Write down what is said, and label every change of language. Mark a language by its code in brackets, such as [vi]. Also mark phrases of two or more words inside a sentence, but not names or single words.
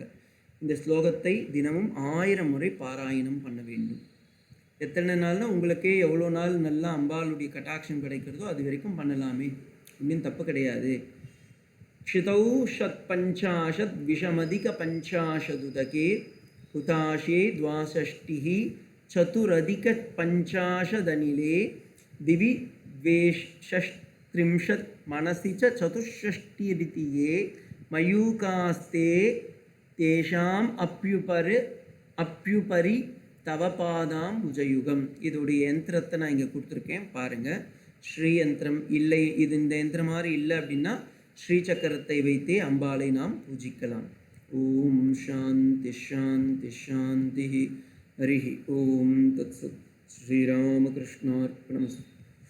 [ta] இந்த ஸ்லோகத்தை தினமும் 1000 முறை பாராயணம் பண்ண வேண்டும். எத்தனை நாள்னா உங்களுக்கே எவ்வளோ நாள் நல்லா அம்பாளுடைய கட்டாட்சம் கிடைக்கிறதோ அது வரைக்கும் பண்ணலாமே, இன்னும் தப்பு கிடையாது. [sa] क्षितौ षट्पञ्चाशत् द्विसमधिक पञ्चाशदुदके हुताशे द्वाषष्टिः चतुरधिक पञ्चाशदनिले दिवि द्वेषत्रिंशत् मनसि च चतुष्षष्टिरिति ये मयूकास्ते तेषाम् अप्युपरि तव पादाम् बुजयुगम्. [ta] இதோடைய யந்திரத்தை நான் இங்கே கொடுத்துருக்கேன் பாருங்கள். ஸ்ரீ யந்திரம் இல்லை, இது இந்த யந்திரம் மாதிரி இல்லை அப்படின்னா ஸ்ரீ சக்கரத்தை வைத்தே அம்பாளை நாம் பூஜிக்கலாம். [sa] ओम् शान्ति शान्ति शान्ति. हरि ओम् तत् सत्। श्रीरामकृष्णार्पणमस्तु.